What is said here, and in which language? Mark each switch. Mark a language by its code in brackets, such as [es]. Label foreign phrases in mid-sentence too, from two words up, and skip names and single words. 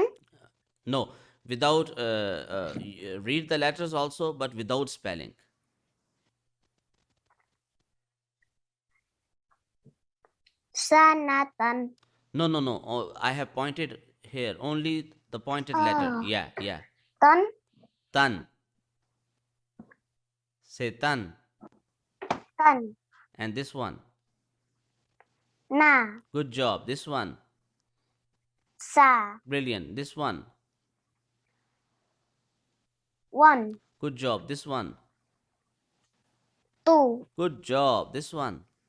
[en] No, without read the letters also, but without spelling. Sanatan. No, no, no. Oh, I have pointed here. Only the pointed letter. Oh. Yeah, yeah. Tan. Tan. Say tan. Tan. And this one. Na. Good job. This one. Sa. Brilliant. This one. One. Good job. This one. Two. Good job. This one.